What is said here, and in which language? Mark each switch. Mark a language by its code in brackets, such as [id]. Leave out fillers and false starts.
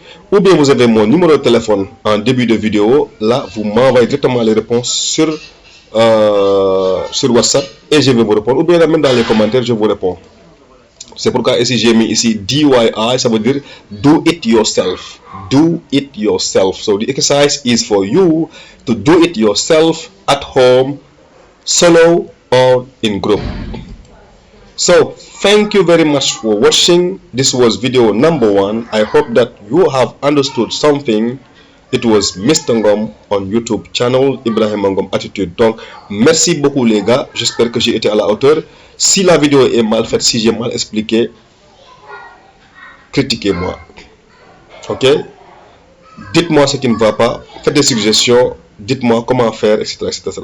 [fr] Ou bien vous avez mon numéro de téléphone en début de vidéo. Là, vous m'envoyez directement les réponses sur WhatsApp et je vais vous répondre. Ou bien même dans les commentaires, je vous réponds. C'est pourquoi ici j'ai mis ici DIY, ça veut dire [en] do it yourself. Do it yourself. So the exercise is for you to do it yourself at home, solo or in group. So thank you very much for watching. This was video number 1. I hope that you have understood something. It was Mr. Ngom on YouTube channel Ibrahim Ngom Attitude. [fr] Donc merci beaucoup les gars. J'espère que j'ai été à la hauteur. Si la vidéo est mal faite, si j'ai mal expliqué, critiquez-moi. Ok? Dites-moi ce qui ne va pas. Faites des suggestions. Dites-moi comment faire, etc., etc.